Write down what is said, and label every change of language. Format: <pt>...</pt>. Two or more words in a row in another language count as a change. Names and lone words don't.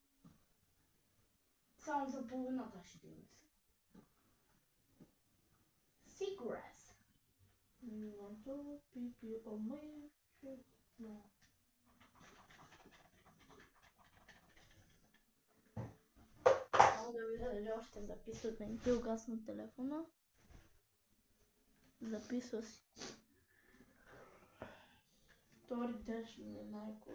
<bg>Само за половината ще стигне.</bg> <en>Secrets. You want to pipi on my shit? No.</en> <bg>Мога да видя дали още записват, не ти угасна телефона. Записва си. Втори ден ще ми е майко.</bg>